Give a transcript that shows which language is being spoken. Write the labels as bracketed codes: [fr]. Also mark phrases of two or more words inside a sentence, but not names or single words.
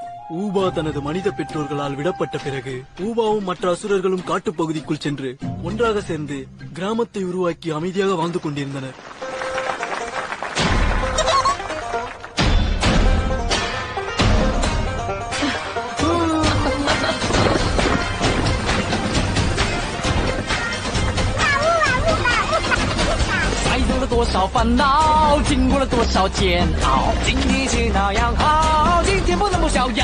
[ta] ஊபா தனது மனித பெற்றோர்களால் விடப்பட்ட பிறகு ஊபாவும் மற்ற அசுரர்களும் காட்டுப்பகுதிக்குள் சென்று ஒன்றாக சேர்ந்து கிராமத்தை உருவாக்கி அமைதியாக வாழ்ந்து கொண்டிருந்தனர். [zh] 多少烦恼，经过了多少煎熬，今天是那样好，今天不能不逍遥。